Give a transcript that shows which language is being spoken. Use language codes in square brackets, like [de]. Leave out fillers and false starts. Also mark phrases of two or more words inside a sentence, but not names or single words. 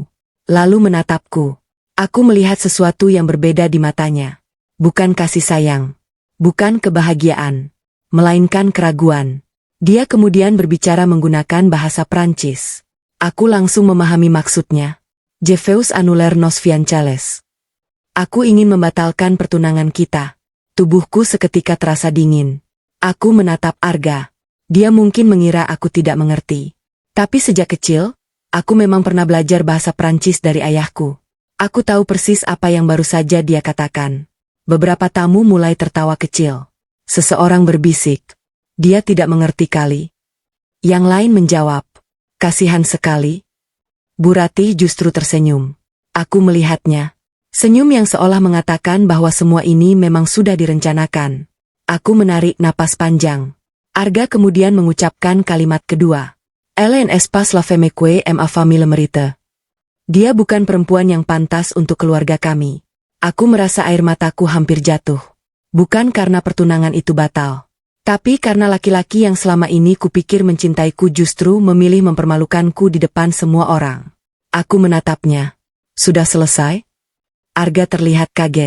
[id] Lalu menatapku. Aku melihat sesuatu yang berbeda di matanya. Bukan kasih sayang. Bukan kebahagiaan. Melainkan keraguan. Dia kemudian berbicara menggunakan bahasa Prancis. Aku langsung memahami maksudnya. [fr] Je veux annuler nos fiançailles. [id] Aku ingin membatalkan pertunangan kita. Tubuhku seketika terasa dingin. Aku menatap Arga. Dia mungkin mengira aku tidak mengerti. Tapi sejak kecil, aku memang pernah belajar bahasa Prancis dari ayahku. Aku tahu persis apa yang baru saja dia katakan. Beberapa tamu mulai tertawa kecil. Seseorang berbisik, Dia tidak mengerti kali. Yang lain menjawab, kasihan sekali. Bu Ratih justru tersenyum. Aku melihatnya. Senyum yang seolah mengatakan bahwa semua ini memang sudah direncanakan. Aku menarik napas panjang. Arga kemudian mengucapkan kalimat kedua. [fr] Elle n'est pas la femme que ma famille mérite. [id] Dia bukan perempuan yang pantas untuk keluarga kami. Aku merasa air mataku hampir jatuh. Bukan karena pertunangan itu batal. Tapi karena laki-laki yang selama ini kupikir mencintaiku justru memilih mempermalukanku di depan semua orang. Aku menatapnya. Sudah selesai? Arga terlihat kaget.